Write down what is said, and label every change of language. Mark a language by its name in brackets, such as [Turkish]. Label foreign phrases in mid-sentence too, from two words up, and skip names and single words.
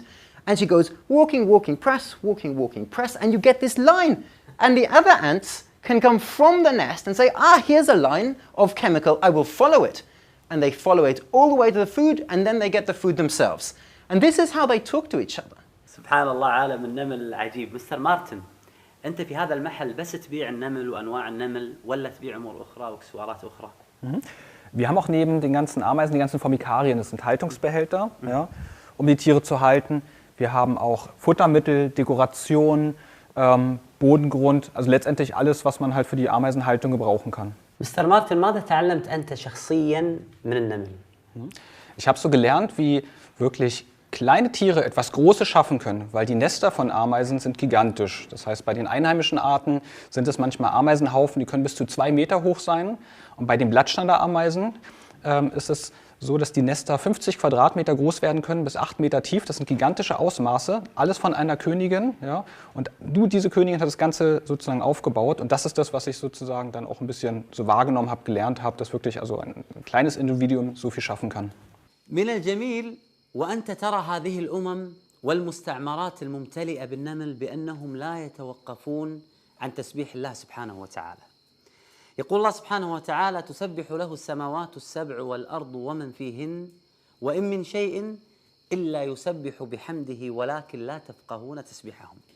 [English] And she goes walking, walking, press, walking, walking, press, and you get this line. And the other ants can come from the nest and say, ah, here's a line of chemical, I will follow it. And they follow it all the way to the food, and then they get the food themselves. And this is how they talk to each other. [Arabic] سبحان الله، عالم النمل العجيب. مستر مارتن، أنت في هذا المحل بس تبيع النمل وأنواع النمل ولا تبيع أمور أخرى وأكسسوارات أخرى؟ [German] Wir haben auch neben den ganzen Ameisen die ganzen Formikarien, das sind Haltungsbehälter, ja, um die Tiere zu halten. Wir haben auch Futtermittel, Dekoration, Bodengrund, also letztendlich alles, was man halt für die Ameisenhaltung gebrauchen kann. [Arabic] مستر مارتن، ماذا تعلمت أنت شخصياً من النمل؟ [German] Ich habe so gelernt, wie wirklich kleine Tiere etwas Großes schaffen können, weil die Nester von Ameisen sind gigantisch. Das heißt, bei den einheimischen Arten sind es manchmal Ameisenhaufen, die können bis zu 2 Meter hoch sein. Und bei den Blattstanderameisen ist es so, dass die Nester 50 Quadratmeter groß werden können, bis 8 Meter tief. Das sind gigantische Ausmaße, alles von einer Königin. Ja? Und diese Königin hat das Ganze sozusagen aufgebaut. Und das ist das, was ich sozusagen dann auch ein bisschen so wahrgenommen habe, gelernt habe, dass wirklich also ein kleines Individuum so viel schaffen kann. [Arabic] من الجميل وأنت ترى هذه الأمم والمستعمرات الممتلئة بالنمل بأنهم لا يتوقفون عن تسبيح الله سبحانه وتعالى. يقول الله سبحانه وتعالى: تسبح له السماوات السبع والأرض ومن فيهن وإن من شيء إلا يسبح بحمده ولكن لا تفقهون تسبيحهم.